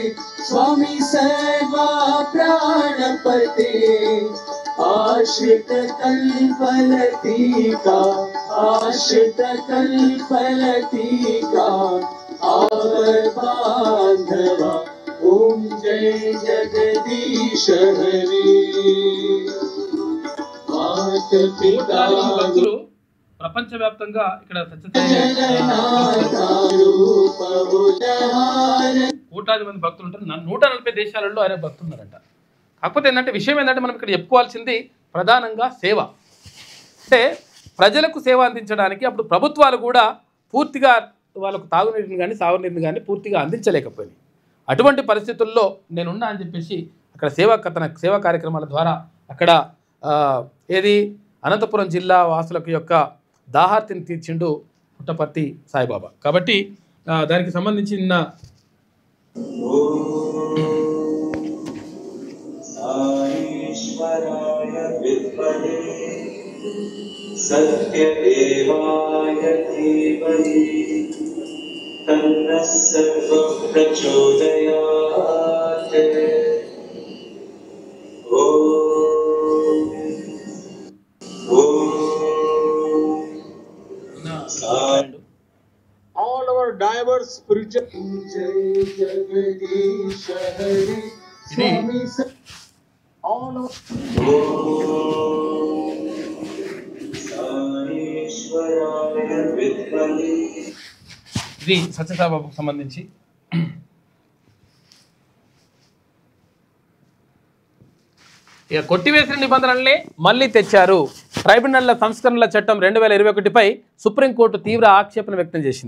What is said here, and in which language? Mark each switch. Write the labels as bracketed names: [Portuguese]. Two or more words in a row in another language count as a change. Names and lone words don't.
[Sanskrit] स्वामी सर्वा प्राणपते आश्रित कल्पलतिका आश्रित कल्पलतिका आवर बांधवा ओम जय जगदीश हरे मात पिता [Telugu] భక్తులు ప్రపంచవ్యాప్తంగా ఇక్కడ కోట్లాది మంది భక్తులు ఉంటారు. 140 దేశాలలో ఆయన భక్తులు ఉన్నారంట. కాకపోతే ఏంటంటే విషయం ఏంటంటే మనం ఇక్కడ చెప్పుకోవాల్సింది ప్రధానంగా సేవ. అంటే ప్రజలకు సేవ అందించడానికి అప్పుడు ప్రభుత్వాలు కూడా పూర్తిగా వాళ్ళకు తాగునీటిని కానీ సాగునీటిని కానీ పూర్తిగా అందించలేకపోయినాయి. అటువంటి పరిస్థితుల్లో నేనున్నా అని చెప్పేసి అక్కడ సేవా కార్యక్రమాల ద్వారా అక్కడ ఏది అనంతపురం జిల్లా వాసులకు యొక్క దాహార్తిని తీర్చిండు పుట్టపర్తి సాయిబాబా. కాబట్టి దానికి సంబంధించి నిన్న [Sanskrit] साईश्वराय विद्महे सत्यदेवाय धीमहि तन्नः सर्वः प्रचोदयात् [English] all our diverse spiritual [Sanskrit] जय जगदीश हरे स्वामी [English] all our [Sanskrit] साईश्वराय विद्महे [Telugu] ఇది సత్యసాయిబాబాకు సంబంధించి ఇక కొట్టివేసిన నిబంధనల్ని మళ్ళీ తెచ్చారు. ట్రైబ్యునల్ల సంస్కరణల చట్టం 2021పై సుప్రీంకోర్టు తీవ్ర ఆక్షేపణ వ్యక్తం చేసింది.